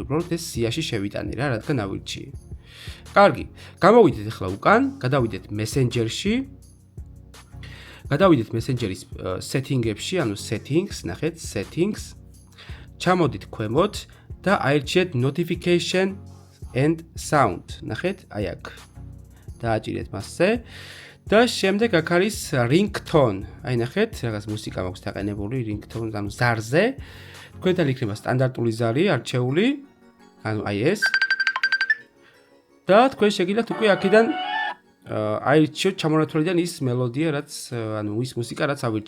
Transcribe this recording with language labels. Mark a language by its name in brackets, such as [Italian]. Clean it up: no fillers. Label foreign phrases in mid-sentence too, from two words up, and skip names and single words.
[Georgian] უბრალოდ ეს სიაში შევიტანე რა, რადგან ავირჩიე. კარგი, გამოვიდეთ ახლა უკან, გადავიდეთ Messenger-ში. გადავიდეთ Messenger-ის setting-ებში, ანუ settings, ნახეთ, settings. ჩამოდით ქვემოთ და აირჩიეთ [English] notification and sound. [Georgian] ნახეთ, აი აქ. დააჭირეთ მასზე. და შემდეგ აქ არის ringtone. აი ნახეთ, რაღაც მუსიკა მაქვს დაყენებული ringtone, ანუ ზარზე. თქვენთან იქნება სტანდარტული ზარი არჩეული, ანუ აი ეს. და თქვენ შეგიძლიათ უკვე აქედან აირჩიოთ ჩამონათვალიდან ის მელოდია, რაც ანუ ის მუსიკა, რაც ავირჩიე.